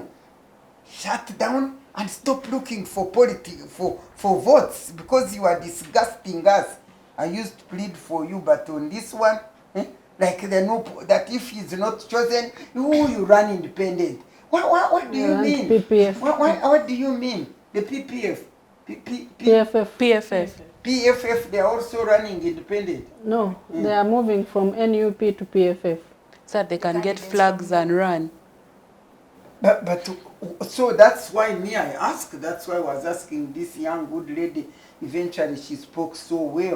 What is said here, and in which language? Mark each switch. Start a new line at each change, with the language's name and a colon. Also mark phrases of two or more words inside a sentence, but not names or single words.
English: Shut down and stop looking for for votes, because you are disgusting us. I used to plead for you, but on this one, like that if he's not chosen, you run independent. What do you mean? PPF. What do you mean? The PPF. PFF. PFF. PFF, they are also running independent. No, they are moving from NUP to PFF. So that they can get flags and run. But so that's why me I asked. That's why I was asking this young good lady. Eventually she spoke so well.